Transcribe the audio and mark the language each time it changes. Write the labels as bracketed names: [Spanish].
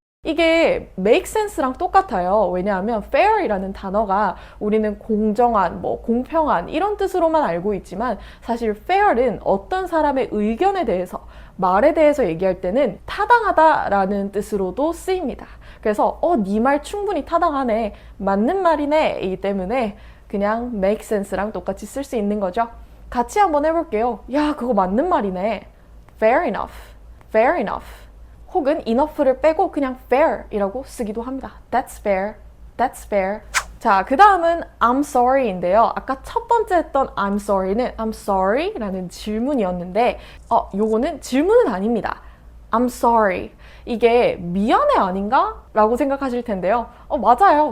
[Korean] 이게 make sense랑 똑같아요. 왜냐하면 fair이라는 단어가 우리는 공정한, 공평한 이런 뜻으로만 알고 있지만 사실 fair는 어떤 사람의 의견에 대해서, 말에 대해서 얘기할 때는 타당하다라는 뜻으로도 쓰입니다. 그래서 네 말 충분히 타당하네, 맞는 말이네 이기 때문에 그냥 make sense랑 똑같이 쓸 수 있는 거죠. 같이 한번 해볼게요. 야, 그거 맞는 말이네. [English] fair enough, fair enough. [Korean] 혹은 enough를 빼고 그냥 fair 이라고 쓰기도 합니다. [English] That's fair, that's fair. [Korean] 자, 그 다음은 I'm sorry인데요. 아까 첫 번째 했던 I'm sorry는 I'm sorry 라는 질문이었는데 요거는 질문은 아닙니다. [English] I'm sorry. [Korean] 이게 미안해 아닌가? 라고 생각하실 텐데요. 맞아요.